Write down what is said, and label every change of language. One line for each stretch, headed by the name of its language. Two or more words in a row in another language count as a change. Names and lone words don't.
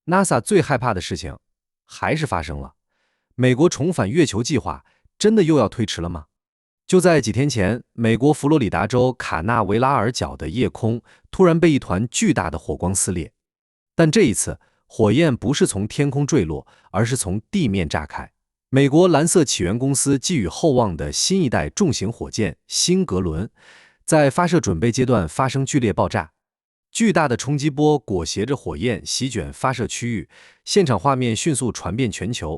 Chinese: NASA 最害怕的事情還是发生了。美国重返月球計劃真的又要推遲了吗？就在几天前，美国佛罗里達州卡纳维拉尔角的夜空突然被一团巨大的火光撕裂，但這一次火焰不是從天空墜落，而是從地面炸開。美國藍色起源公司寄予厚望的新一代重型火箭辛格倫在發射準備階段發生剧烈爆炸，巨大的衝擊波裹挟着火焰席捲發射區域，現場畫面迅速傳遍全球。